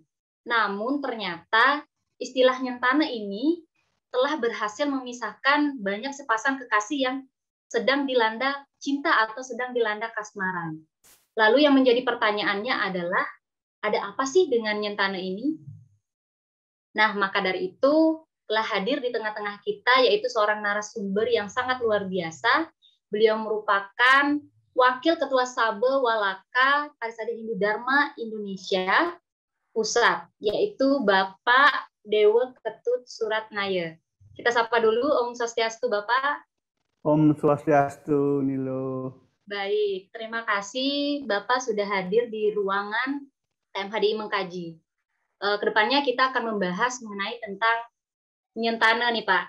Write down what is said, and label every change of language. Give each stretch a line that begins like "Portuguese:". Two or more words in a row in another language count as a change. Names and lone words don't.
Indonesian: Namun ternyata istilah nyentana ini telah berhasil memisahkan banyak sepasang kekasih yang sedang dilanda cinta atau sedang dilanda kasmaran. Lalu yang menjadi pertanyaannya adalah, ada apa sih dengan nyentana ini? Nah, maka dari itu telah hadir di tengah-tengah kita yaitu seorang narasumber yang sangat luar biasa. Beliau merupakan Wakil Ketua Sabe Walaka Parisade Hindu Dharma Indonesia Pusat, yaitu Bapak Dewa Ketut Suratnaya. Kita sapa dulu,
Balinese: Om Swastiastu Bapak. Om Swastiastu, Nilo.
Indonesian: Baik, terima kasih Bapak sudah hadir di ruangan KMHDI Mengkaji. Kedepannya kita akan membahas mengenai tentang nyentana nih Pak.